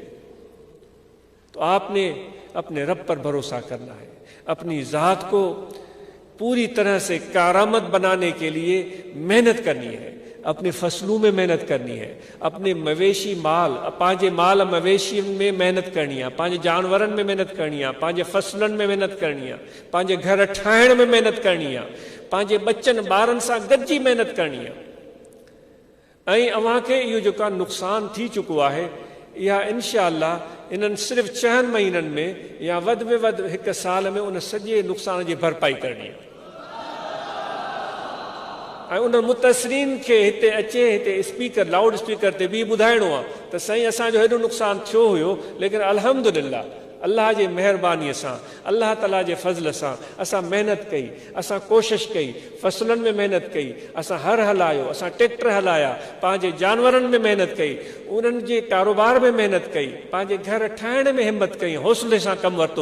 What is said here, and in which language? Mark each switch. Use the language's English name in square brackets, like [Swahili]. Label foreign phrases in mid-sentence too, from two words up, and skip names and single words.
[Urdu] تو آپ نے اپنے رب پر بھروسہ کرنا ہے، اپنی ذات کو پوری طرح سے کارآمد بنانے کے لیے محنت کرنی ہے، اپنی فصلوں میں محنت کرنی ہے، اپنے مویشی مال، [Sindhi] پانجے مال مویشی [Urdu] میں محنت کرنی ہے، [Sindhi] پانجے جانورن [Urdu] میں محنت کرنی ہے، [Sindhi] پانجے فصلن [Urdu] میں محنت کرنی ہے، [Sindhi] پانجے گھر ٹھائण [Urdu] میں محنت کرنی ہے، [Sindhi] پانجے بچن بارن سا گجی [Urdu] محنت کرنی ہے۔ [Sindhi] ऐं अव्हां खे इहो जेका नुक़सान थी चुको आहे इहा इंशाअल्लाह इन्हनि सिर्फ़ 4 महीननि में या वधि में वधि 1 साल में उन सॼे नुक़सान जी भरपाई करणी आहे। ऐं उन मुतसिरीन खे हिते अचे, हिते स्पीकर [English] loud speaker [Sindhi] ते बि ॿुधाइणो आहे त साईं असांजो हेॾो नुक़सानु थियो हुयो, लेकिन अल्हम्दुलिल्लाह अल्लाह जे महिरबानीअ सां, अल्लाह ताला जे फज़ल सां असां महिनत कई, असां कोशिश कई, फसलनि में महिनत कई, असां हर हलायो, असां ट्रैक्टर हलाया, पंहिंजे जानवरनि में महिनत कई, उन्हनि जे कारोबार में महिनत कई, पंहिंजे घर ठाहिण में हिमत कई, हौसले सां कमु वरितो।